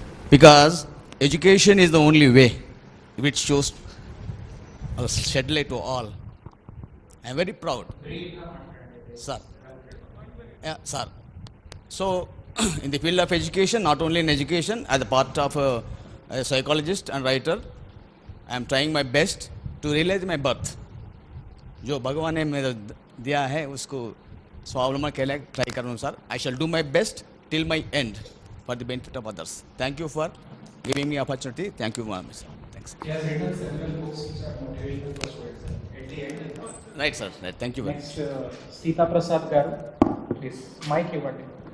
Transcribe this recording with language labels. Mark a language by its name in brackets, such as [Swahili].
[English] because education is the only way which shows a shed light to all. I am very proud, sir. Yeah, sir. So, in the field of education, not only in education, as a part of a psychologist and writer, I am trying my best to realize my birth. [Hindi] जो भगवान ने मेरे दिया है उसको स्वावलंबन के लिए ट्राई करूँ sir. [English] I shall do my best till my end for the benefit of others. Thank you for giving me opportunity. Thank you very much, sir. Thanks. He has written several books which are motivational for students. At the end. Right, sir. Right. Thank you very much. Next, Sita Prasad Garu, please. Mic [Telugu] iవ్వండి.